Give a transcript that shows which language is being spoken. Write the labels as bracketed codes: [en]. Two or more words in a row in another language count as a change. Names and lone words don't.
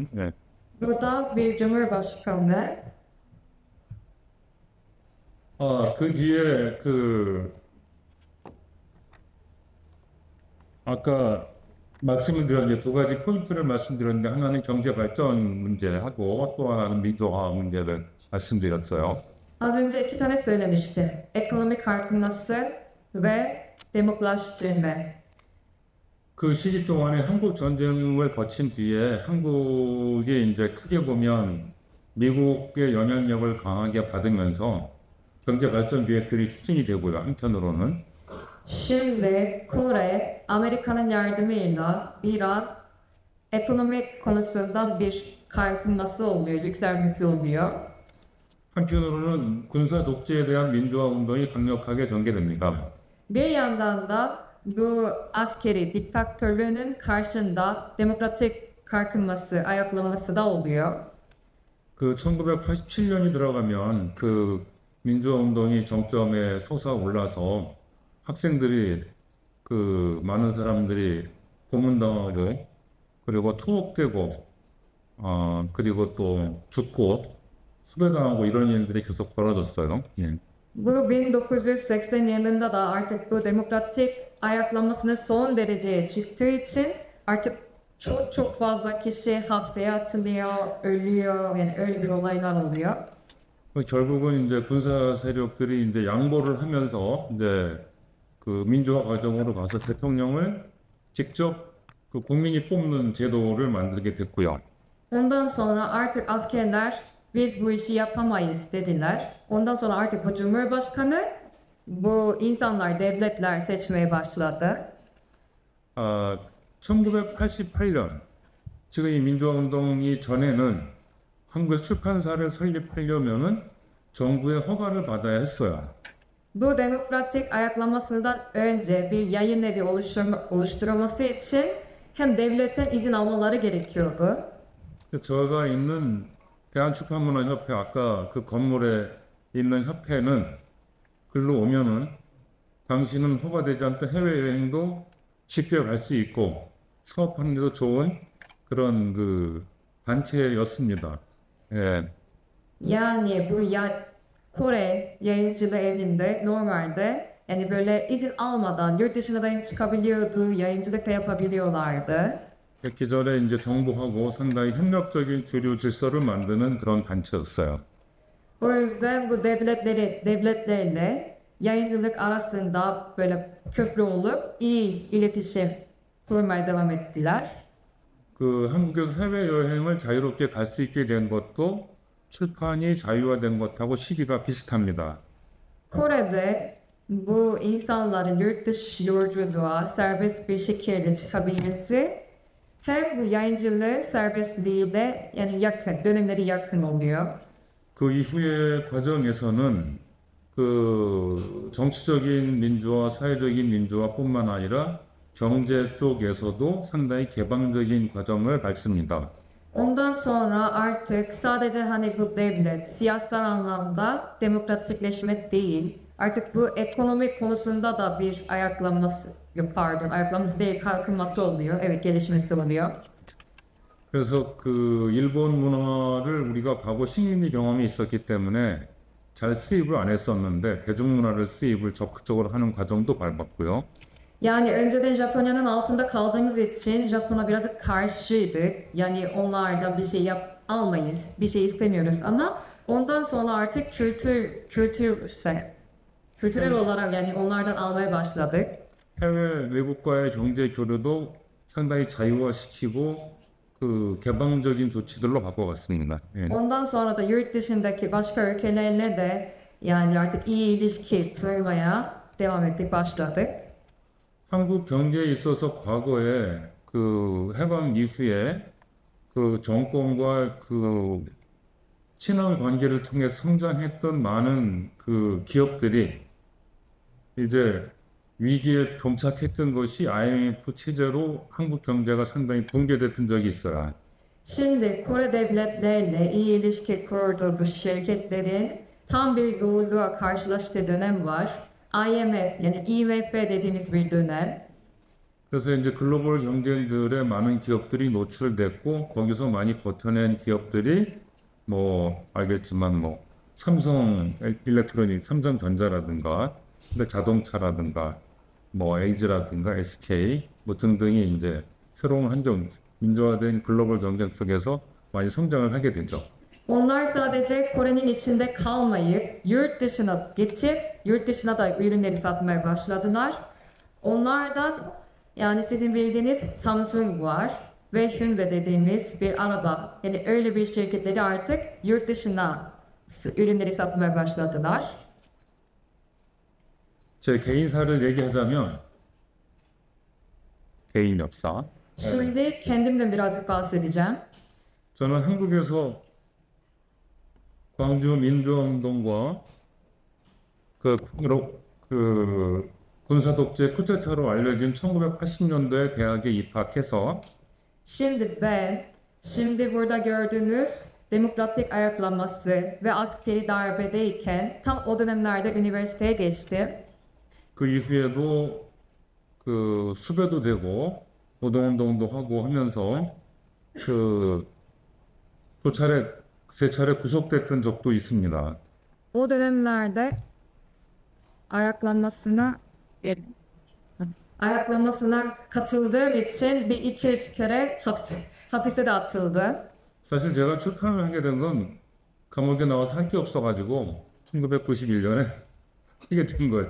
[ko] 예. [tr] Bu da bir cumhurbaşkanı. [ko] 그 뒤에 아까 말씀을 드렸는데 두 가지 포인트를 말씀드렸는데 하나는 경제 발전 문제하고 또 하나는 민주화 문제를 말씀드렸어요. [tr] Az önce iki tane söylemiştim. Ekonomik kalkınması ve demokratikleştirme. [ko] 그 시기 동안에 한국 전쟁을 거친 뒤에 한국이 이제 크게 보면 미국의 영향력을 강하게 받으면서 경제 발전 계획들이 추진이 되고요. 한편으로는 [tr] Şimdi Kore, Amerika'nın yardımıyla bir an ekonomik konusunda bir kalkınması oluyor, yükselmesi oluyor. [ko] 한편으로는 군사 독재에 대한 민주화 운동이 강력하게 전개됩니다. [tr] Bir yandan da bu askeri diktatörlüğünün karşında demokratik kalkınması, ayaklanması da oluyor. [ko] 그 1987년이 들어가면 그 민주화 운동이 정점에 솟아올라서 학생들이 그 많은 사람들이 고문당하고 그리고 투옥되고 그리고 또 죽고 수배당하고 이런 일들이 계속 벌어졌어요. 예. [tr] Bu 1980 yılında da artık bu demokratik ayaklanmasının son dereceye çıktığı için artık çok fazla kişi hapse atılıyor, ölüyor, yani öyle bir olaylar oluyor. [ko] 결국은 이제 군사 세력들이 이제 양보를 하면서 이제 그 민주화 과정으로 가서 대통령을 직접 그 국민이 뽑는 제도를 만들게 됐고요. [tr] Ondan sonra artık askerler biz bu işi yapamayız dediler. Ondan sonra artık bu cumhurbaşkanı bu insanlar, devletler seçmeye başladı. [ko] 1988년 지금 이 민주화 운동이 전에는 한국의 출판사를 설립하려면은 정부의 허가를 받아야 했어요. [tr] Bu demokratik ayaklanmasından önce bir yayın evi oluşturulması için hem devletten izin almaları gerekiyordu. [ko] 저가 있는 대한출판문화협회 아까 그 건물에 있는 협회는 글로 오면은 당신은 허가되지 않던 해외여행도 쉽게 갈 수 있고 사업하는 데도 좋은 그런 그 단체였습니다. 예. [tr] Yani bu Kore yayıncılığı evinde normalde yani böyle izin almadan yurt dışına da çıkabiliyordu, yayıncılık da yapabiliyorlardı. [ko] 그랬기 전에 이제 정부하고 상당히 협력적인 주류 질서를 만드는 그런 단체였어요. [tr] O yüzden bu devletlerle yayıncılık arasında böyle köprü olup iyi iletişim kurmaya devam ettiler. [ko] 그 한국에서 해외여행을 자유롭게 갈 수 있게 된 것도 출판이 자유화된 것하고 시기가 비슷합니다. [tr] Kore'de bu insanların yurt dışı yolculuğa serbest bir şekilde çıkabilmesi hem bu yayıncılığı serbestliğiyle yani dönemleri yakın oluyor. [ko] 그 이후의 과정에서는 그 정치적인 민주화, 사회적인 민주화뿐만 아니라 경제 쪽에서도 상당히 개방적인 과정을 밟습니다. [tr] Ondan sonra artık sadece hani bu devlet siyasal anlamda demokratikleşme değil, artık bu ekonomik konusunda da bir ayaklanması, yok pardon, ayaklanması değil kalkınması oluyor, evet gelişmesi oluyor. [ko] 그래서 그 일본 문화를 우리가 과거 식민지 경험이 있었기 때문에 잘 수입을 안 했었는데 대중문화를 수입을 적극적으로 하는 과정도 밟았고요. [tr] Yani önceden Japonya'nın altında kaldığımız için Japon'a biraz karşıydık. Yani onlardan bir şey almayız, bir şey istemiyoruz ama ondan sonra artık kültürel olarak yani onlardan almaya başladık. [ko] 해외 외국과의 경제 교류도 상당히 자유화시키고 그 개방적인 조치들로 바꿔갔습니다. 예. [tr] Ondan sonra da yurt dışındaki başka ülkelerle de yani artık iyi ilişki kurmaya devam ettik, başladık. [ko] 한국 경제에 있어서 과거에 그 해방 이후에 그 정권과 그 친한 관계를 통해 성장했던 많은 그 기업들이 이제 위기에 봉착했던 것이 IMF 체제로 한국 경제가 상당히 붕괴됐던 적이 있어요. [tr] Şimdi Kore devletlerle iyi ilişki kurduğu bu şirketlerin tam bir zorluğa karşılaştığı dönem var. IMF yani IMF dediğimiz bir dönem. [ko] 그래서 이제 글로벌 경쟁들에 많은 기업들이 노출됐고 거기서 많이 버텨낸 기업들이 뭐 알겠지만 뭐 삼성 일렉트로닉, 삼성전자라든가 근데 자동차라든가 뭐 LG라든가 SK 뭐 등등이 이제 새로운 환경 민주화된 글로벌 경쟁 속에서 많이 성장을 하게 되죠. [tr] Onlar sadece Kore'nin içinde kalmayıp yurt dışına geçip yurt dışına da ürünleri satmaya başladılar. Onlardan yani sizin bildiğiniz Samsung var ve Hyundai dediğimiz bir araba. Yani öyle bir şirketleri artık yurt dışına ürünleri satmaya başladılar. [ko] 제 개인사를 얘기하자면 개인 역사. [tr] Şimdi kendimden birazcık bahsedeceğim. [ko] 저는 한국에서 광주 민주화운동과 군사 독재 쿠데타로 알려진 1980년도에 대학에 입학해서 [tr] Şimdi burada gördüğünüz demokratik ayaklanması ve askeri darbedeyken tam o dönemlerde üniversiteye geçtim. [ko] 그 이후에도 그 수배도 되고 노동운동도 하고 하면서 그 세 차례 구속됐던 적도 있습니다. [tr] O dönemlerde ayaklanmasına katıldığım için bir iki üç kere hapise de atıldım. [ko] 사실 제가 출판을 하게 된 건 감옥에 나와서 할 게 없어가지고 1991년에 하게 된 거예요.